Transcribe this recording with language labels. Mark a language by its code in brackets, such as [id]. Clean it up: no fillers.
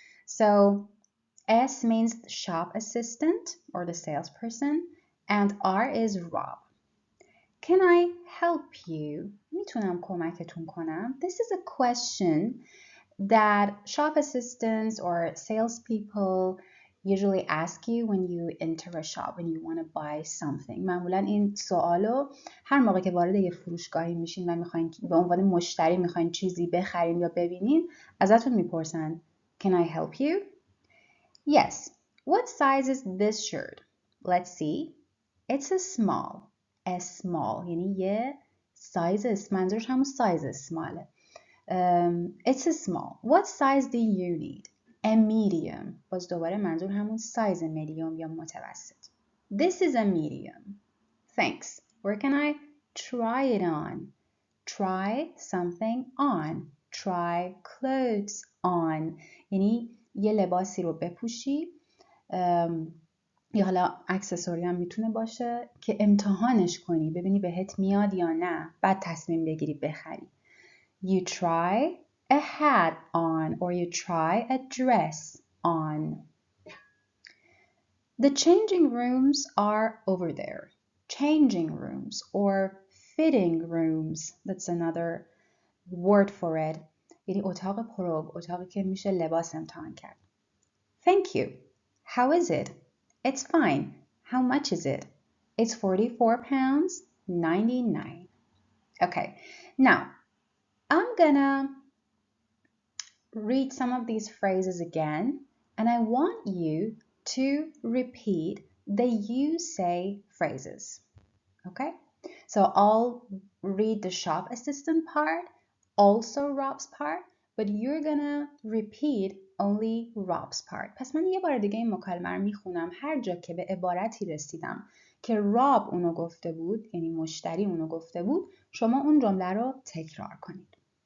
[en] So S means shop assistant or the salesperson, and R is Rob. Can I help you? [fa] میتونم کمکتون کنم. [en] This is a question that shop assistants or salespeople usually ask you when you enter a shop, when you want to buy something. [fa] معمولا این سوالو هر موقع که وارد یه فروشگاهی میشین و میخواین به عنوان مشتری میخواین چیزی بخرین یا ببینین ازتون میپرسن [en] Can I help you? Yes. What size is this shirt? Let's see. It's a small. A small [fa] یعنی یه [en] size [fa] منظورش همون [en] size smalle. It's a small. What size do you need? A medium. [fa] باز دوباره منظور همون size medium یا متوسط. [en] This is a medium. Thanks. Where can I try it on? Try something on. Try clothes on. [fa] یعنی یه لباسی رو بپوشی یا حالا اکسسوری هم میتونه باشه که امتحانش کنی ببینی بهت میاد یا نه بعد تصمیم بگیری بخری. [en] You try a hat on or you try a dress on. The changing rooms are over there. Changing rooms or fitting rooms. That's another word for it. [fa] یعنی اتاق پروب، اتاقی که میشه لباس امتحان کرد. [en] Thank you. How is it? It's fine. How much is it? It's £44.99. Okay, now I'm gonna read some of these phrases again, and I want you to repeat the you say phrases. Okay, so I'll read the shop assistant part, also Rob's part, but you're gonna repeat only Rob's part. [fa] پس من یه بار دیگه این مکالمه رو میخونم. هر جا که به عبارتی رسیدم که راب اونو گفته بود، یعنی مشتری اونو گفته بود، شما اون جمله رو تکرار کنید.